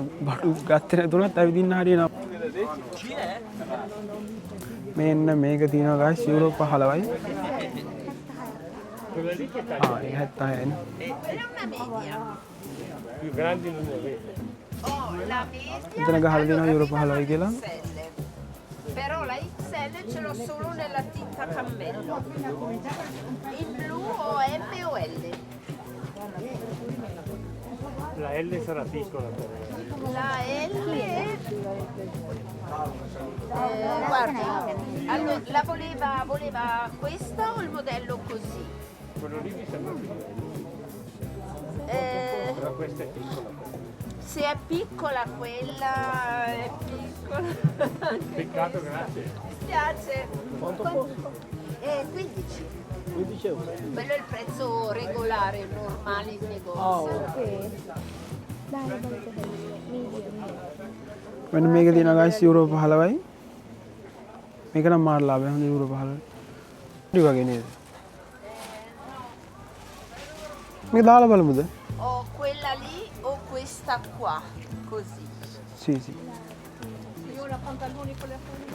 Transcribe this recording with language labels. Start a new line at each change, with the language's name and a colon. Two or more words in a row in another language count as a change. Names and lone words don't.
Sinhala: බඩු ගත්තේ නැතුණත් ඇවිදින්න හරියනවා. මෙන්න මේක තියෙනවා guys යුරෝ 15යි. ඒක 76යි. මෙතන ගහලා දෙනවා යුරෝ 15යි කියලා.
Italian: Però la XL ce l'ho solo nella tinta cammello. In blu o M o L? La L sarà piccola per La L guardi, allora, la voleva questa o il modello così? quello lì mi sembra più però questa è piccola. Se è piccola quella è piccola. Peccato, grazie. Mi spiace. Quanto costa? 15. 15 euro. Quello è il prezzo regolare, normale in negozio.
Sinhala: මෙන්න මේක තියෙනවා guys යුරෝ 15යි. මේක නම් මාර ලාභයි. හොඳ යුරෝ 15යි. ඉතින් වගේ නේද? මේක දාලා බලමුද?
Italian: O quella lì o questa qua, così. Sì, sì. Io ho la pantaloni con le